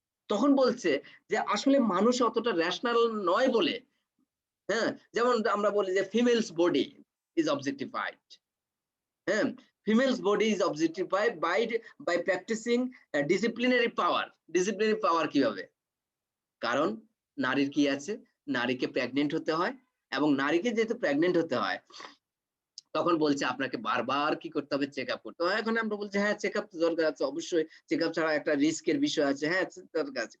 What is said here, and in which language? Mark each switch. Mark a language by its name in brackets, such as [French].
[Bangla] তখন বলছে যে আসলে মানুষ অতটা রেশনাল নয় বলে। হ্যাঁ, যেমন আমরা বলি যে [English] Females body is objectified. [Bangla] হ্যাঁ, [English] female's body is objectified by practicing disciplinary power. Disciplinary power [Bangla] কিভাবে? কারণ নারীর কি আছে, নারীকে প্রেগনেন্ট হতে হয়, এবং নারীকে যেহেতু প্রেগনেন্ট হতে হয় তখন বলছে আপনাকে বারবার কি করতে হবে, চেক আপ করতে হয়। এখন আমরা বলছি হ্যাঁ চেক আপ তো দরকার আছে, অবশ্যই চেক আপ ছাড়া একটা রিস্কের বিষয় আছে, হ্যাঁ দরকার আছে।